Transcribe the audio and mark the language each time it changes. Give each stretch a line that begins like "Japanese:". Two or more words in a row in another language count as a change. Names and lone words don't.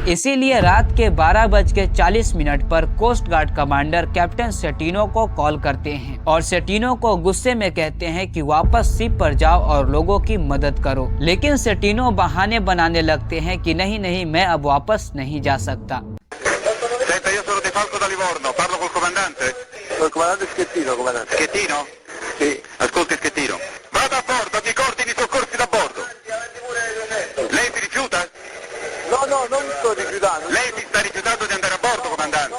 Hindi: इसीलिए रात के 12:40 पर कोस्ट गार्ड कमांडर कैप्टन सेटिनो को कॉल करते हैं और सेटिनो को गुस्से में कहते हैं कि वापस शिप पर जाओ और लोगों की मदद करो, लेकिन सेटिनो बहाने बनाने लगते हैं कि नहीं नहीं, मैं अब वापस नहीं जा सकता।
Italian: Senta, io sono De Falco da Livorno, parlo col comandante? Col comandante Schettino, comandante. Schettino? Sì. Ascolti Schettino. Vada a bordo, mi coordini i soccorsi da bordo. Lei si rifiuta? No, non mi sto rifiutando. Lei si sta rifiutando di andare a bordo, comandante?